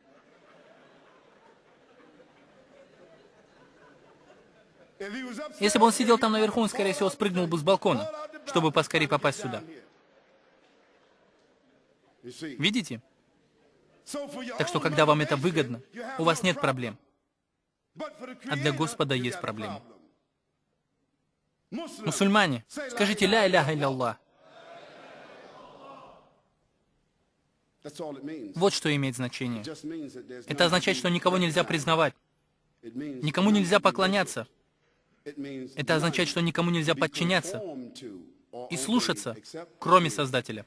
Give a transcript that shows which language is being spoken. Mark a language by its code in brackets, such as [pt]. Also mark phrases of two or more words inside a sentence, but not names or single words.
[ru] Если бы он сидел там наверху, он, скорее всего, спрыгнул бы с балкона, чтобы поскорее попасть сюда. Видите? Так что, когда вам это выгодно, у вас нет проблем. А для Господа есть проблемы. Мусульмане, скажите [ar] «لا إله إلا الله». [ru] Вот что имеет значение. Это означает, что никого нельзя признавать, никому нельзя поклоняться. Это означает, что никому нельзя подчиняться и слушаться, кроме Создателя.